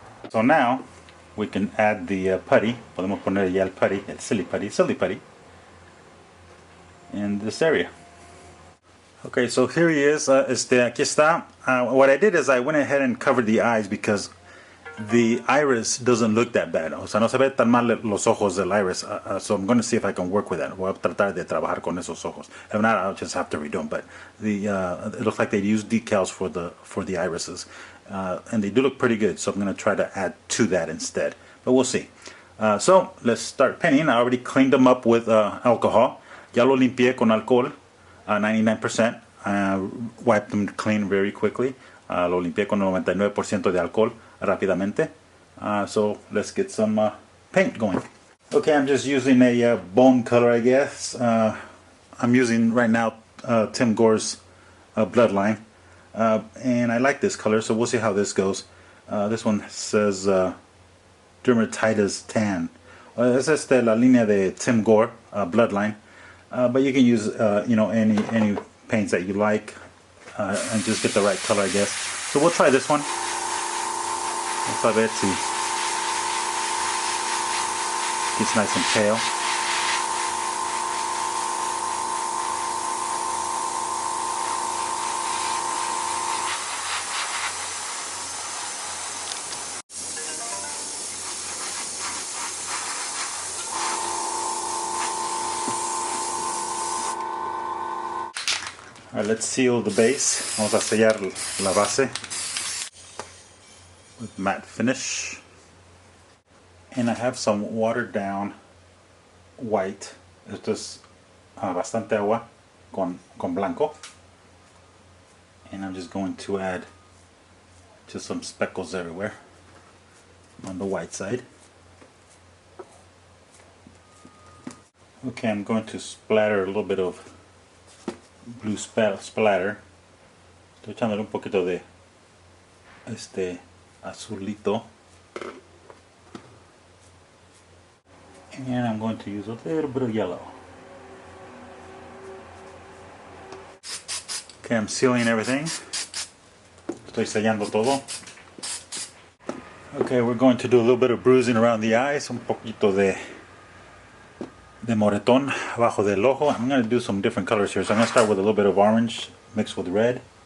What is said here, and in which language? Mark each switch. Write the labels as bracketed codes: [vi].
[en] So now we can add the putty. [es] Podemos poner ya el putty, el silly putty, [en] in this area. Okay, so here he is. [es] Aquí está. [en] What I did is I went ahead and covered the eyes because the iris doesn't look that bad. [es] O sea, no se ve tan mal los ojos del iris. [en] So I'm going to see if I can work with that. [es] Voy a tratar de trabajar con esos ojos. [en] If not, I'll just have to redo them. But it looks like they use decals for the irises. And they do look pretty good, so I'm going to try to add to that instead. But we'll see. So let's start painting. I already cleaned them up with alcohol. [es] Ya lo limpié con alcohol, 99%. [en] Wiped them clean very quickly. [es] Lo limpié con 99% de alcohol rápidamente. [en] So let's get some paint going. Okay, I'm just using a bone color, I guess. I'm using right now Tim Gore's Bloodline. And I like this color, so we'll see how this goes. This one says Dermatitis Tan. [es] Es la línea de Tim Gore, Bloodline. [en] But you can use, you know, any paints that you like, and just get the right color, I guess. So we'll try this one. [es] Vamos a ver si [en] it's nice and pale. Alright, let's seal the base. [es] Vamos a sellar la base [en] with matte finish. And I have some watered down white. [es] Esto es bastante agua con blanco. [en] And I'm just going to add just some speckles everywhere on the white side. Okay, I'm going to splatter a little bit of blue splatter. [es] Estoy echándole un poquito de este azulito. [en] And I'm going to use a little bit of yellow. Okay, I'm sealing everything. [es] Estoy sellando todo. [en] Okay, we're going to do a little bit of bruising around the eyes. [es] Un poquito de moretón abajo del ojo. [en] I'm going to do some different colors here. So I'm going to start with a little bit of orange mixed with red.